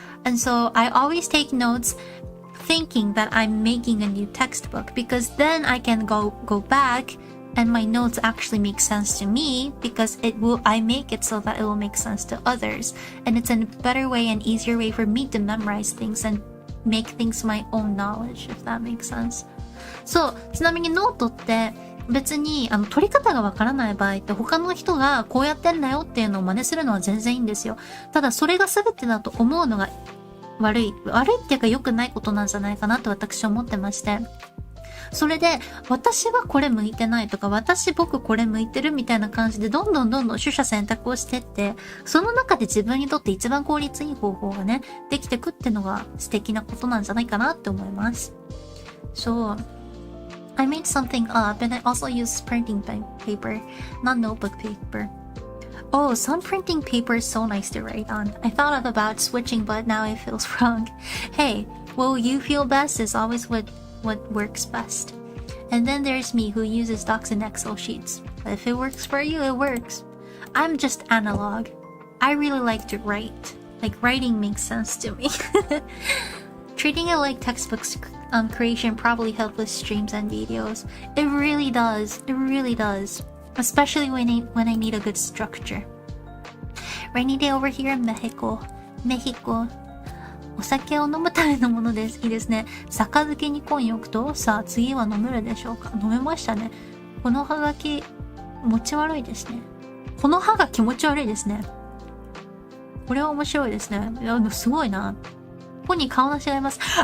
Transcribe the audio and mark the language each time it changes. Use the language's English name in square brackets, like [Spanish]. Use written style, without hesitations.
[English] And so I always take notes thinking that I'm making a new textbook, because then I can go back and my notes actually make sense to me, because I make it so that it will make sense to others. And it's a better way and easier way for me to memorize things and make things my own knowledge, if that makes sense. [Japanese] そう、ちなみにノートって別に取り方がわからない場合って他の人がこうやってんだよっていうのを真似するのは全然いいんですよ。ただそれが全てだと思うのが悪いっていうか良くないことなんじゃないかなと私は思ってまして。それで、私はこれ向いてないとか、僕これ向いてるみたいな感じで、どんどん取捨選択をしてって、その中で自分にとって一番効率いい方法がね、できてくってのが素敵なことなんじゃないかなって思います。 [English] So, I made something up and I also used printing paper, not notebook paper. Oh, some printing paper is so nice to write on. I thought about switching, but now it feels wrong. Hey, what you feel best is always what works best. And then there's me who uses docs and Excel sheets. But if it works for you, it works. I'm just analog. I really like to write. Like, writing makes sense to me. Treating it like textbooks creation probably help with streams and videos. It really does. It really does. Especially when I need a good structure. Rainy day over here in Mexico. [Japanese] お酒を飲むためのものです。いいですね。杯にコイン置くと、さあ次は飲めるでしょうか。飲めましたね。このハガキ、持ち悪いですね。この歯が気持ち悪いですね。これは面白いですね。いや、すごいな。ここに顔なしがいます。